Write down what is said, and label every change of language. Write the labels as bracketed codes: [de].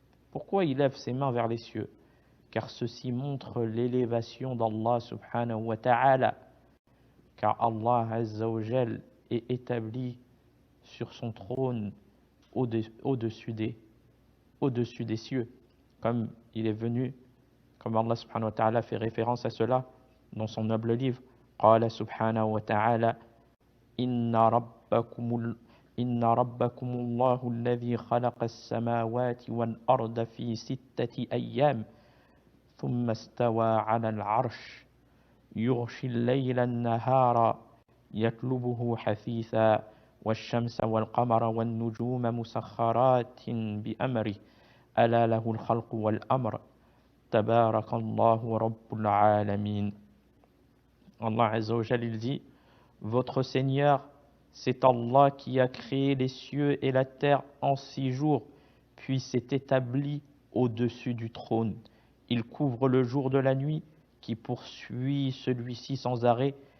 [fr] Pourquoi il lève ses mains vers les cieux? Car ceci montre l'élévation d'Allah subhanahu wa ta'ala, car Allah azza wa jal est établi sur son trône au-dessus des cieux, comme il est venu, comme Allah subhanahu wa ta'ala fait référence à cela dans son noble livre. [ar] قال سبحانه وتعالى إن ربكم الله الذي خلق السماوات والأرض في 6 أيام ثم استوى على العرش يغشي الليل النهار يطلبه حثيثا والشمس والقمر والنجوم مسخرات بأمره ألا له الخلق والأمر تبارك الله رب العالمين. [fr] Allah Azza wa Jal, il dit: votre Seigneur, c'est Allah qui a créé les cieux et la terre en 6 jours, puis s'est établi au-dessus du trône. Il couvre le jour de la nuit, qui poursuit celui-ci sans arrêt.